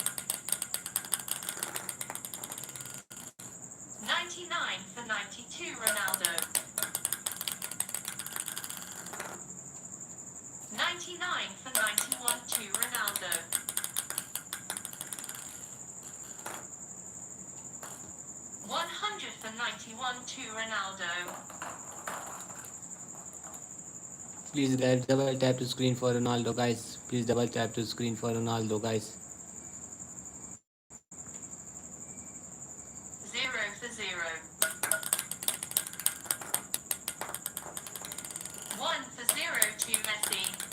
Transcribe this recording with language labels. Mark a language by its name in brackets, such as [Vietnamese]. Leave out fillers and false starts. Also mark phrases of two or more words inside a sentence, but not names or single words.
[English] 99 for 92 Ronaldo. 99 for 91 to Ronaldo. 100 for 91 to Ronaldo. Please guys, double tap to screen for Ronaldo, guys. Please double tap to screen for Ronaldo, guys. 0 0. 1 for 0 to Messi.